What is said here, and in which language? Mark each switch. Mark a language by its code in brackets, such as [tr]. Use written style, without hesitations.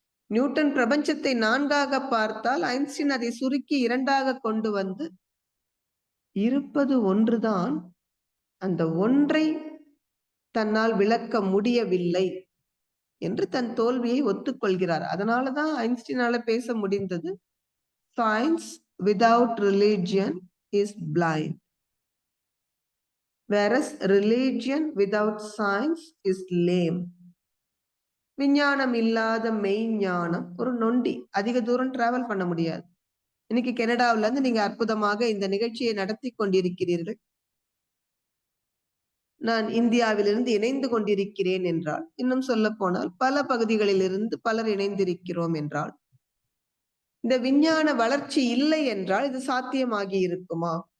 [ta] Newton பிரபஞ்சத்தை 4ஆக பார்த்தால் Einstein அதை சுருக்கி 2ஆக கொண்டு வந்து இருப்பது ஒன்றுதான், அந்த ஒன்றை தன்னால் விளக்க முடியவில்லை என்று தன் தோல்வியை ஒத்துக்கொள்கிறார். அதனாலதான் ஐன்ஸ்டீனால பேச முடிந்தது, [en] Science without religion is blind, whereas religion without science is lame. [ta] விஞ்ஞானம் இல்லாத மெய்ஞானம் ஒரு நொண்டி, அதிக தூரம் டிராவல் பண்ண முடியாது. இன்னைக்கு கனடாவில இருந்து நீங்க அற்புதமாக இந்த நிகழ்ச்சியை நடத்தி கொண்டிருக்கிறீர்கள். நான் இந்தியாவிலிருந்து இணைந்து கொண்டிருக்கிறேன் என்றால், இன்னும் சொல்ல போனால் பல பகுதிகளில் இருந்து பலர் இணைந்திருக்கிறோம் என்றால், இந்த விஞ்ஞான வளர்ச்சி இல்லை என்றால் இது சாத்தியமாகி இருக்குமா?